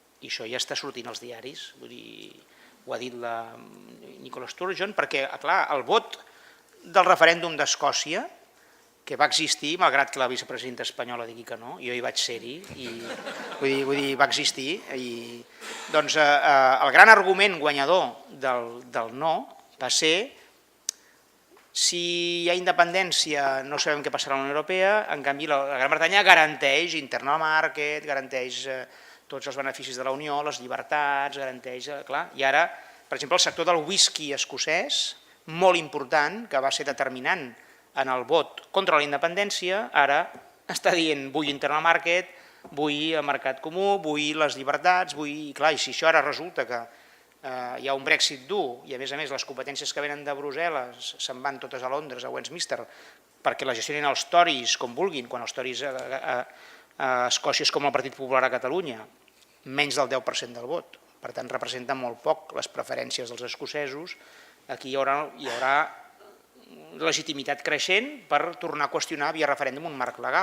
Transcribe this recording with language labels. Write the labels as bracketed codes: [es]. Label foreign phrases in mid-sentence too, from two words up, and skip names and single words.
[ca] I això ja està sortint als diaris, vull dir, ho ha dit la Nicola Sturgeon, perquè, clar, el vot del referèndum d'Escòcia, que va existir, malgrat que la vicepresidenta espanyola digui que no, jo hi vaig ser-hi, vull dir, va existir, i doncs el gran argument guanyador del no va ser si hi ha independència no sabem què passarà a la Unió Europea, en canvi la Gran Bretanya garanteix [en] internal market, [ca] garanteix tots els beneficis de la Unió, les llibertats, garanteix, clar, i ara, per exemple, el sector del whisky escocès, molt important, que va ser determinant en el vot contra la independència, ara està dient vull [en] internal market, [ca] vull el mercat comú, vull les llibertats, i clar, i si això ara resulta que hi ha un Brexit dur i a més les competències que venen de Brussel·les se'n van totes a Londres, a Westminster, perquè la gestionin els Tories com vulguin, quan els Tories a Escòcia és com el Partit Popular a Catalunya, menys del 10% del vot, per tant representa molt poc les preferències dels escocesos, aquí hi haurà legitimitat creixent per tornar a qüestionar via referèndum un marc legal.